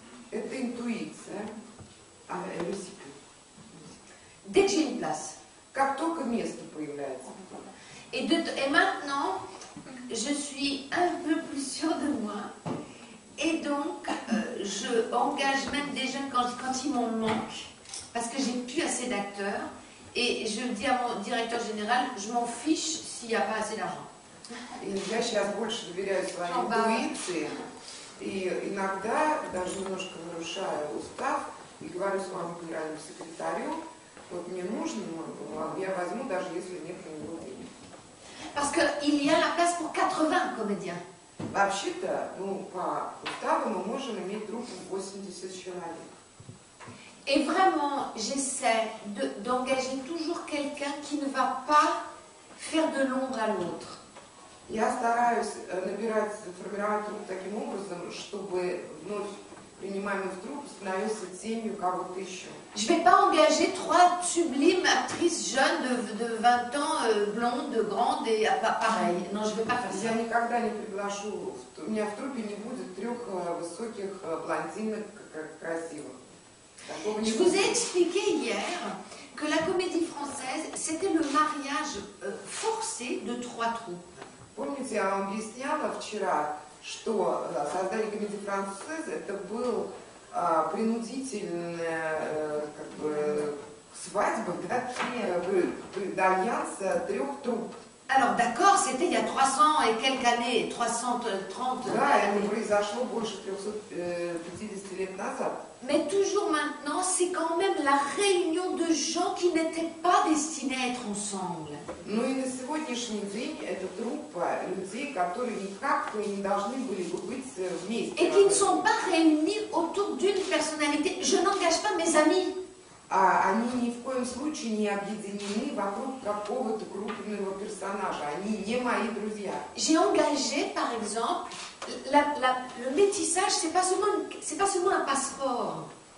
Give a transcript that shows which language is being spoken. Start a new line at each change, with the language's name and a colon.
Russian: Это интуиция,
French: le cycle. Dès que j'ai une place.
Russian: Как только место появляется.
French: Et maintenant, je suis un peu plus sûre de moi. Et donc, je engage même des jeunes quand ils m'en manquent, parce que j'ai plus assez d'acteurs. Et je dis à mon directeur général, je m'en fiche s'il n'y a pas assez d'argent.
Russian: Я сейчас больше доверяю своей интуиции. И иногда даже немножко нарушаю устав и говорю своему генеральному секретарю, вот мне нужно, я возьму, даже если нет на него денег.
French: Parce qu'il y a la place pour 80 comédiens.
Russian: Вообще-то, ну, по уставу мы можем иметь труппу 80 человек.
French: Et vraiment, j'essaie d'engager toujours quelqu'un qui ne va pas faire de l'ombre à l'autre.
Russian: Я стараюсь набирать, формировать труп таким образом, чтобы вновь принимаемый в труп становился тенью кого-то еще.
French: Je ne vais pas engager 3 sublimes actrices jeunes de 20 ans, blondes, grandes et pareilles. Non, je ne vais pas faire ça.
Russian: Я никогда не приглашу, у меня в трупе не будет 3 высоких блондинок красивых.
French: Je vous ai expliqué hier que la comédie française, c'était le mariage forcé de 3 troupes.
Russian: Помните, я вам объясняла вчера, что создание комедии француза это был принудительная как бы, свадьба, да,
French: d'alliance
Russian: 3 труп.
French: Alors d'accord, c'était il y a 300 et quelques années, 330
Russian: Да, это
French: années.
Russian: произошло больше 350 лет назад.
French: Mais toujours maintenant, c'est quand même la réunion de gens qui n'étaient pas destinés à être ensemble.
Russian: Ну и на сегодняшний день это труппа людей, которые никак не должны были бы быть вместе.
French: Et qui ne sont pas réunis autour d'une personnalité. Je n'engage pas mes amis.
Russian: Они ни в коем случае не объединены вокруг какого-то крупного персонажа. Они не мои друзья.
French: J'ai engagé, par exemple, le métissage, c'est pas seulement un passeport.